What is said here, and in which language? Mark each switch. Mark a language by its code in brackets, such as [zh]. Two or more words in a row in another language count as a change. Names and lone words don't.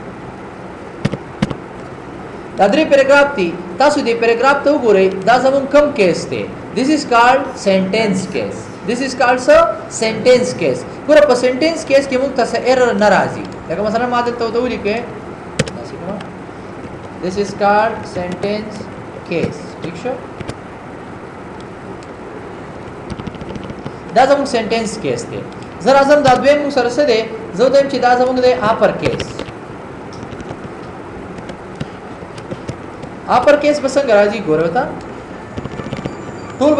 [ps] دا درې پیراګراف دي تاسو دې پیراګراف ته وګورئ دا زموږ کم کیس دی [en] this is called sentence case this is called sentence case [ps] ګوره په [en] sentence case [ps] کې موږ تاسو ایرر ناراضي لکه مثلا ما دلته ولیکه [en] this is called sentence case [ps] ٹھیک شو دا زموږ [en] sentence case [ps] دی زرا اعظم دا دویم سره څه دی زه وایم چې دا زموږ دی [en] upper case upper case [ps] بس څنګه راځي ګورو تا ټول